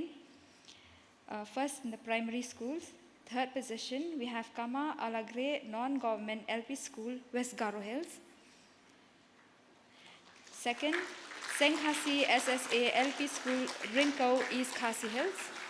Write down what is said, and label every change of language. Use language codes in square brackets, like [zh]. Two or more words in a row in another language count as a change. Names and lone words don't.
[en] First in the primary schools. Third position, we have Kama Alagre Non-Government LP School, West Garo Hills. Second, Senghasi SSA LP School, Rinkau, East Khasi Hills.